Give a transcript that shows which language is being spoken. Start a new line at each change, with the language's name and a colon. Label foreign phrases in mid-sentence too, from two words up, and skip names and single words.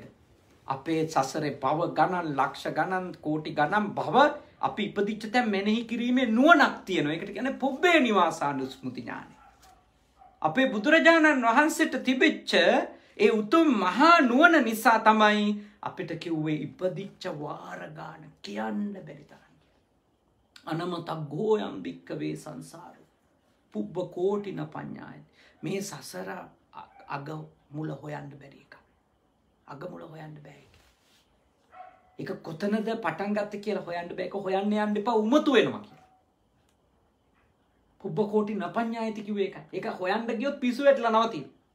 Sinhala: අපේ සසරේ භව ගණන් ලක්ෂ ගණන් කෝටි ගණන් භව අපි ඉපදිච්ච තැන් මෙනෙහි කිරීමේ නුවණක් තියෙනවා. ඒකට කියන්නේ පුබ්බේ නිවාසානුස්මෘති ඥානය. අපේ බුදුරජාණන් වහන්සේට තිබෙච්ච ඒ උතුම් මහා නුවණ නිසා තමයි අපිට කිව්වේ ඉපදිච්ච වාර ගාන කියන්න බැරි තරම්.
Pali: අනමතක් ගෝයම් භික්කවේ සංසාරෝ පුබ්බ කෝටින පඤ්ඤාය.
Sinhala: මේ සසර අග මුල හොයන්න බැරි එක. අග මුල හොයන්න බෑ එක. ඒක කොතනද පටන් ගත්තේ කියලා හොයන්න බෑ. ඒක හොයන්න යන්න එපා උමතු වෙනවා කියලා.
Pali: පුබ්බ කෝටින පඤ්ඤායති
Sinhala: කිව්වේ ඒකයි. ඒක හොයන්න ගියොත් පිසු වැටලා නවතින.